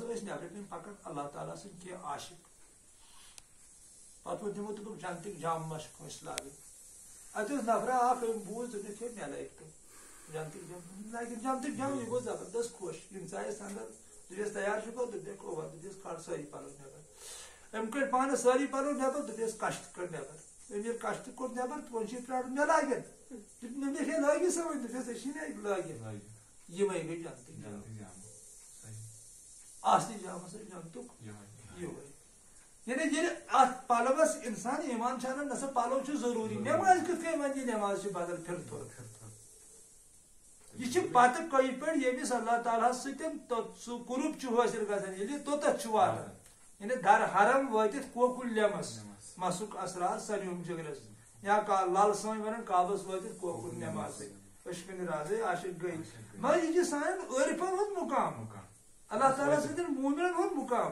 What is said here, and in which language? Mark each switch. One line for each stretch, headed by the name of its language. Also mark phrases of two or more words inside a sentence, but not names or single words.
Kashmiri: ٲسۍ نٮ۪برٕ کِنۍ پکان اللہ تعالیٰ سٕنٛدۍ کینٛہہ عاشق پتہٕ ووٚن تِمو دوٚپُکھ جنتٕکۍ جام ما چھِ کٲنٛسہِ لاگٕنۍ اتہِ اوس نفرا اکھ أمۍ بوٗز دوٚپُکھ ہے مےٚ لگہِ تِم جنتٕکۍ جام یہِ گوٚو زبردست خۄش یِم ژایس اندر دپیس تیار چھُکھا دوٚپُکھ اوا دپیس کھال سٲری پلو نٮ۪بر أمۍ کٔڑۍ پانس سٲری پلو نٮ۪بر دپیس کشتہٕ کٔڑ نٮ۪بر أمۍ ییٚلہِ کشتہٕ کوٚڑ نٮ۪بر تہٕ وۄنۍ چھِ پرٛارُن مےٚ لاگن دوٚپُکھ ہے لٲگی سا وۄنۍ دپیس ژےٚ چھی نہ لٲگِتھ یِمے گٔے جنتٕکۍ جام اصلی جام ہسا جنتُک یِہوے یعنی ییٚلہِ اتھ پلوس انسان ایمان چھُ انان نسا پلو چھُ ضروٗری نٮ۪ماز کِتھ کٔنۍ وۄنۍ یہِ نٮ۪ماز چھِ بدل پھِرتھوٚر یہ پتہ کئی پہ یمس اللہ تعالیٰ سۭتۍ سُہ قرب چھُ حٲصِل گژھان ییٚلہِ یہِ توٚتتھ چھُ واتان یعنی در حرم وٲتِتھ کوکُل لیمس مسُک اثرات سریوم جگرس یا لل سٲنۍ ونان کعبس وٲتِتھ کوکُل نٮ۪مازٕے اشکن رازے عاشق گٔے مگر یہِ چھُ سانٮ۪ن عٲرفن ہُنٛد مُقام اللہ تعالیٰ سۭتۍ مومنن ہُنٛد مُقام